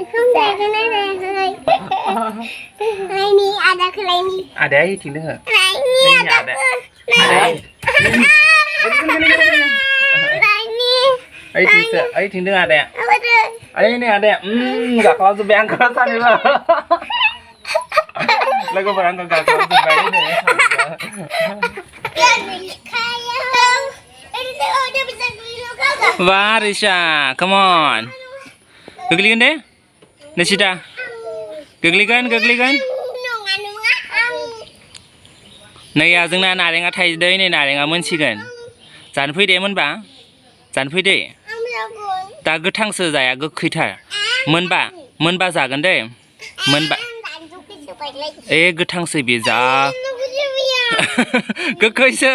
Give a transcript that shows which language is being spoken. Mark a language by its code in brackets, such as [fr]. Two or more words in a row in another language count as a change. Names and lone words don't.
[brx] आदाया इथिं दोङो ओइथिं दोङो आदाया ओइ नै आदाया गाखोलाजोब्बाय आंखौ सानैबो लोगोफोर आंखौ गाखोलाजोब्बाय Wah, [en] Risha, come on. [brx] Geglikan deh, Nishita. Geglikan. Naya, जोंना नारेंआ थाइदों नै नारेंआ मोनसिगोन. जानो फैदे मोनबा? जानो फैदे. दा गोथांसो जाया गोखैथार. मोनबा जागोन दे. मोनबा. गोथांसो बे जा. गोखैसो.